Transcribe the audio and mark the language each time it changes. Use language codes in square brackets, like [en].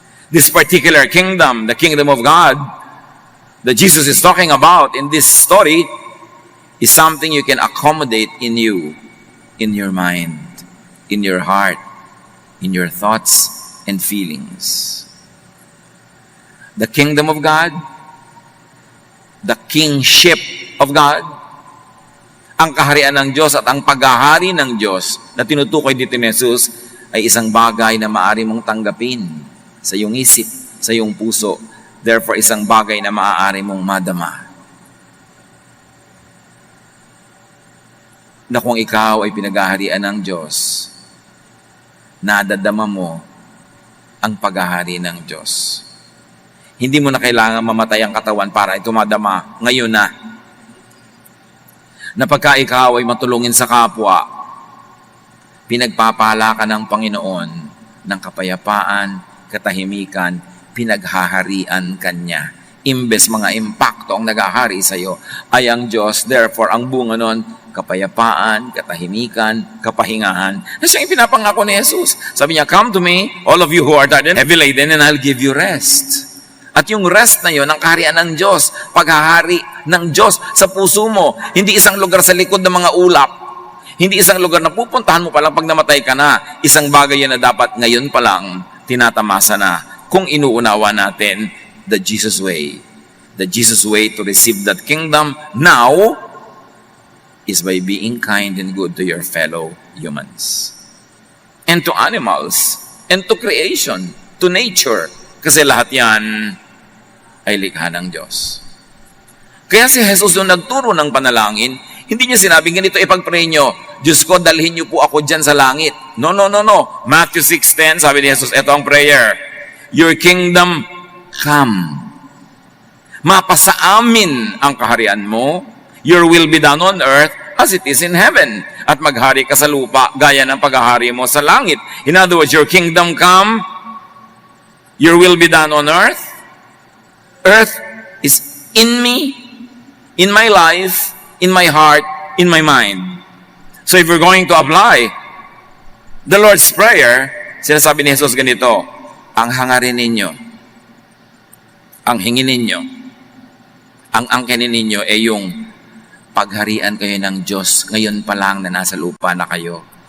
[en] This particular kingdom, the kingdom of God, that Jesus is talking about in this story, is something you can accommodate in you, in your mind, in your heart, in your thoughts and feelings. The kingdom of God, [tl] the kingship of God, ang kaharian ng Diyos at ang paghahari ng Diyos na tinutukoy dito ni Jesus ay isang bagay na maaari mong tanggapin sa iyong isip, sa iyong puso. Therefore, isang bagay na maaari mong madama. Na kung ikaw ay pinaghaharian ng Diyos, nadadama mo ang paghahari ng Diyos. Hindi mo na kailangan mamatay ang katawan para ito madama ngayon na. Na pagka ikaw ay matulungin sa kapwa, pinagpapala ka ng Panginoon ng kapayapaan, katahimikan, pinaghaharian Kanya. Imbes mga impakto ang naghahari sa iyo ay ang Diyos. Therefore, ang bunga nun, kapayapaan, katahimikan, kapahingahan. Na siyang ipinapangako ni Jesus. Sabi niya, [en] "Come to me, all of you who are tired and heavy laden, and I'll give you rest." [tl] At yung rest na yun, ang kaharian ng Diyos, paghahari ng Diyos sa puso mo. Hindi isang lugar sa likod ng mga ulap. Hindi isang lugar na pupuntahan mo palang pag namatay ka na. Isang bagay yan na dapat ngayon pa lang tinatamasa na kung inuunawa natin [en] the Jesus way. The Jesus way to receive that kingdom now is by being kind and good to your fellow humans. And to animals, and to creation, to nature. [tl] Kasi lahat yan ay likha ng Diyos. Kaya si Jesus nung nagturo ng panalangin, hindi niya sinabing ganito ipag-pray nyo, Diyos ko, dalhin niyo po ako dyan sa langit. No. Matthew 6:10, sabi ni Jesus, ito ang prayer. [en] Your kingdom come. [tl] Mapasa amin ang kaharian mo. [en] Your will be done on earth as it is in heaven. [tl] At maghari ka sa lupa, gaya ng paghahari mo sa langit. [en] In other words, your kingdom come, your will be done on earth. Earth is in me, in my life, in my heart, in my mind. So if we're going to apply the Lord's Prayer, [tl] sinasabi ni Jesus ganito, ang hangarin ninyo, ang hingin ninyo, ang angkinin ninyo ay yung pagharian kayo ng Diyos ngayon pa lang na nasa lupa na kayo.